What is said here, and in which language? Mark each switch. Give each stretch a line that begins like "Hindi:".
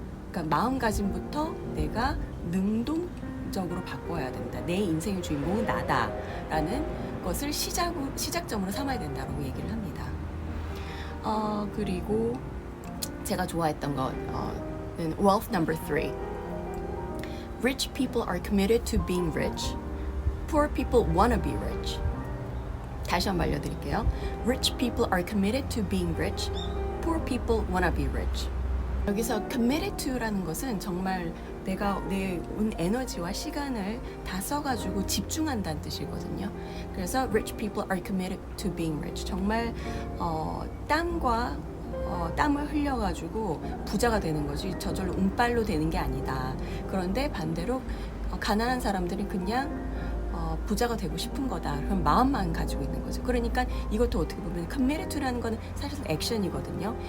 Korean: 그러니까 마음가짐부터 내가 능동적으로 바꿔야 된다. 내 인생의 주인공은 나다라는 것을 시작점으로 삼아야 된다라고 얘기를 합니다. 그리고 제가 좋아했던 거는 Wealth number 3.
English: Rich people are committed to being rich. Poor people wanna be rich.
Korean: 다시 한번 알려드릴게요.
English: Rich people are committed to being rich. Poor people wanna be rich.
Korean: 여기서 committed to라는 것은 정말 내가 내 온 에너지와 시간을 다 써가지고 집중한다는 뜻이거든요.
English: 그래서 rich people are committed to being rich.
Korean: 정말 땀을 흘려가지고 부자가 되는 거지 저절로 운빨로 되는 게 아니다. 그런데 반대로 가난한 사람들은 그냥 부자가 되고 싶은 거다. 그런 마음만 가지고 있는 거죠. 그러니까 이것도 어떻게 보면 committed to라는 거는 사실 액션이거든요.